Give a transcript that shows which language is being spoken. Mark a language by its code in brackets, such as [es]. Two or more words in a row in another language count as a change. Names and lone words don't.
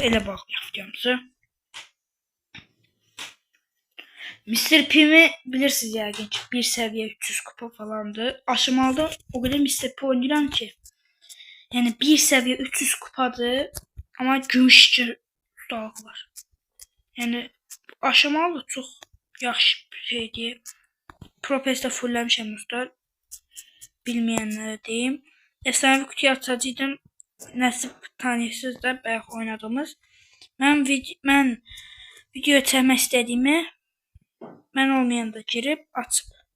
[az] Elə baxmayaq videomuza. Mr. P'mi bilirsiniz yəqin ki, [tr] bir seviye 300 kupa falandı. Aşamalıda o kadar Mr. P oynayıram ki. Yani bir seviye 300 kupadır. Ama gümüş ustalığı var. [az] Yəni aşamalı çox yaxşı bir şeydir. Propesdə fulləmişəm dostlar. Bilməyənlərə deyim. [tr] Efsanevi kutuyu açacaqdım. [az] Nəsib tanıyırsınız da bayaq oynadığımız. Mən video çəkmək istədiyimi mən olmayanda girib açıb.